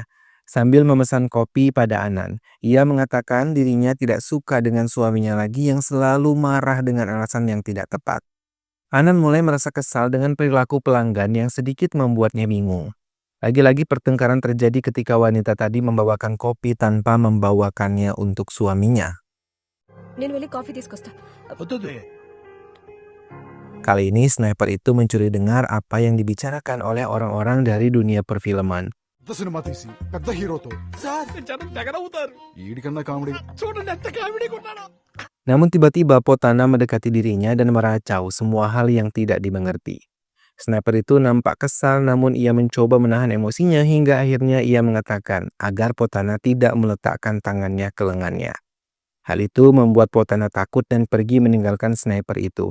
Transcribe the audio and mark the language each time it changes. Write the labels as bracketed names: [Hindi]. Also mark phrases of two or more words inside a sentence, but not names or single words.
[Indonesian] Sambil memesan kopi pada Anan, ia mengatakan dirinya tidak suka dengan suaminya lagi yang selalu marah dengan alasan yang tidak tepat. Anan mulai merasa kesal dengan perilaku pelanggan yang sedikit membuatnya bingung. Lagi-lagi pertengkaran terjadi ketika wanita tadi membawakan kopi tanpa membawakannya untuk suaminya. [Telugu] నేను వెళ్ళి కాఫీ తీసుకొస్తా. [Indonesian] Kali ini sniper itu mencuri dengar apa yang dibicarakan oleh orang-orang dari dunia perfilman. [Telugu] పెద్ద సినిమా తీసి పెద్ద హీరోతో జనం తెగనవుతారు వీడికన్నా కామెడీ. చూడండి ఎంత కామెడీగా ఉన్నాడో [Indonesian] Namun tiba-tiba Potana mendekati dirinya dan meracau semua hal yang tidak dimengerti. Sniper itu nampak kesal namun ia mencoba menahan emosinya hingga akhirnya ia mengatakan agar Potana tidak meletakkan tangannya ke lengannya. Hal itu membuat Potana takut dan pergi meninggalkan sniper itu.